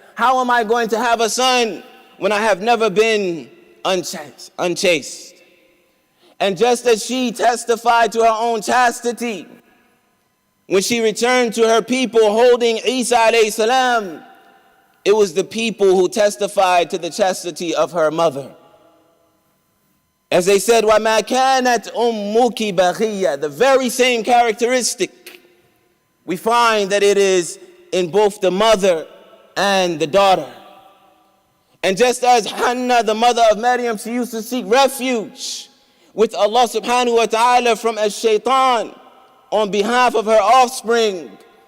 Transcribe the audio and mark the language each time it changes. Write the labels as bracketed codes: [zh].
[en] How am I going to have a son when I have never been unchaste? And just as she testified to her own chastity, when she returned to her people holding Isa alayhi salam, it was the people who testified to the chastity of her mother. As they said, [ar] وَمَا كَانَتْ أُمُّكِ بَغِيًّا. [en] The very same characteristic, we find that it is in both the mother and the daughter. And just as Hannah, the mother of Maryam, she used to seek refuge with Allah subhanahu wa ta'ala from ash-shaytan on behalf of her offspring.